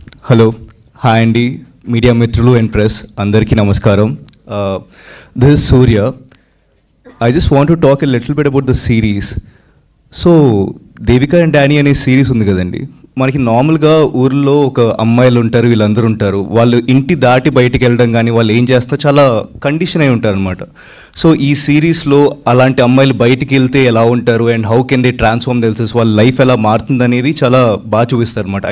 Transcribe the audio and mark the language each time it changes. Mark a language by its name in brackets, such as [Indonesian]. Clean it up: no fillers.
[Telugu] Hello, hi అండి media మిత్రులు and press అందరికీ నమస్కారం. [English] This is Surya. I just want to talk a little bit about the series. [Telugu] So, Devika and Danny అనే series ఉంది కదండి. మనకి నార్మల్గా ఊర్లో ఒక అమ్మాయిలు ఉంటారు, వీళ్ళందరూ ఉంటారు. వాళ్ళు ఇంటి దాటి బయటికి వెళ్ళడం కానీ వాళ్ళు ఏం చేస్తారో చాలా కండిషన్ అయి ఉంటారు అనమాట. సో ఈ సిరీస్లో అలాంటి అమ్మాయిలు బయటికి వెళ్తే ఎలా ఉంటారు and [English] how can they transform [Telugu] తెలుసు, వాళ్ళ లైఫ్ ఎలా మారుతుంది అనేది చాలా బాగా చూపిస్తారు అనమాట.